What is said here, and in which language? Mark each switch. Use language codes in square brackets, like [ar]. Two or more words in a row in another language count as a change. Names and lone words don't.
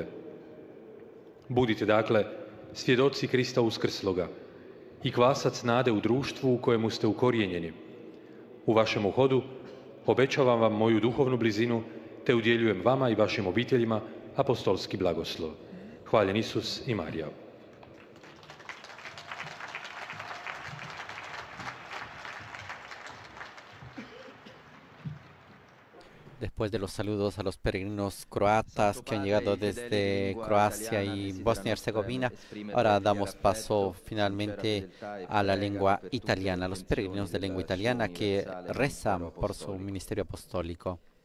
[hr] Budite dakle svjedoci Krista uskrsloga i kvasac nade u društvu u kojemu ste ukorijenjeni. U vašem uhodu obećavam vam moju duhovnu blizinu te udjeljujem vama i vašim obiteljima apostolski blagoslov. Hvaljen Isus i Marija. [es] Después de los saludos a los peregrinos croatas que han llegado desde Croacia y Bosnia y Herzegovina, ahora damos paso finalmente a la lengua italiana, a los peregrinos de lengua italiana que rezan por su ministerio apostólico.